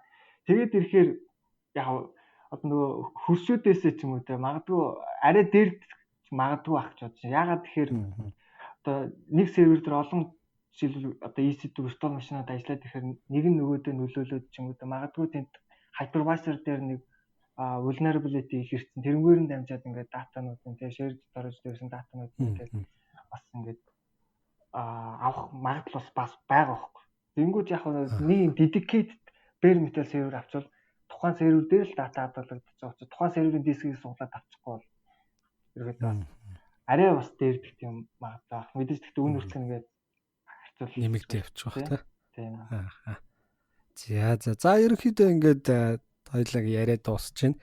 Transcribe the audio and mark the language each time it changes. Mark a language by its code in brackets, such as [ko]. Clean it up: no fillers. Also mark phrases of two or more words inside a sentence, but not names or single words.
[mn] Тэгээд ирэхээр яг одоо нөгөө хөрсүүдээсээ ч юм уу те магадгүй арай дээр магадгүй ах гэж бодож. Яагаад тэгэхээр одоо нэг сервер дээр олон жишээлбэл одоо EC2 virtual машинууд ажиллаад ирэхээр нэг нь нөгөөдөө нөлөөлөд ч юм уу те магадгүй тэнд hypervisor дээр нэг vulnerability их ирсэн. Тэрнгээр нь дамжаад ингээд датанууд те [en] shared storage [mn] дээрсэн датанууд те бас ингээд авах магадлал бас байгаа байхгүй. Тэнгүүд яг нэг [en] dedicated bare metal [mn] сервер авчвал тухайн сервер дээр л дата хадгалагдаж байгаа учраас тухайн серверийн дискийг суглаад авчихгүй бол ерөөд бас арай бас дээрдэх юм магадгүй. Мэдээж гэхдээ үн хүртэл ингээд харьцуулах нэмэгдээ явчих бах тийм. За ерөнхийдөө ингээд хоёлаа яриад дуусч байна.